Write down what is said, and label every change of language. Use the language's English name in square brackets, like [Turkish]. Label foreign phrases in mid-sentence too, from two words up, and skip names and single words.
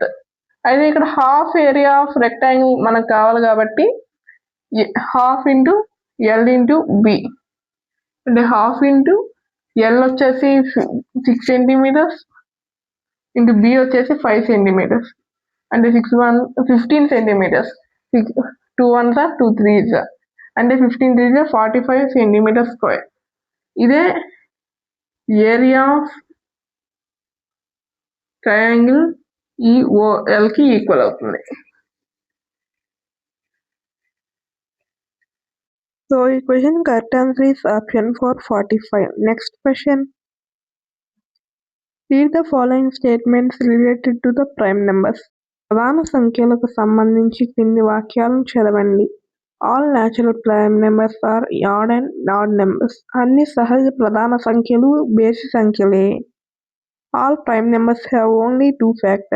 [Telugu] అయితే ఇక్కడ [English] half area of rectangle [Telugu] మనకు కావాలి కాబట్టి [English] half into L into B [Telugu] అంటే [English] half into L [Telugu] వచ్చేసి 6 [English] centimeters into B [Telugu] వచ్చేసి 5 సెంటీమీటర్స్ అంటే 15 సెంటీమీటర్స్. [English] 2 1s are 2 3s అంటే 15 3s 45 centimeter square. [Telugu] ఇదే [English] area of triangle EOL [Telugu] కి ఈక్వల్ అవుతుంది. [English] సో ఈ question correct answer is option 4, 45. next question, read the following statements related to the prime numbers. [Telugu] ప్రధాన సంఖ్యలకు సంబంధించి కింది వాక్యాలను చదవండి. [English] all natural prime numbers are odd and odd numbers. [Telugu] అన్ని సహజ ప్రధాన సంఖ్యలు బేసి సంఖ్యలే. [English] all prime numbers have only 2 factors.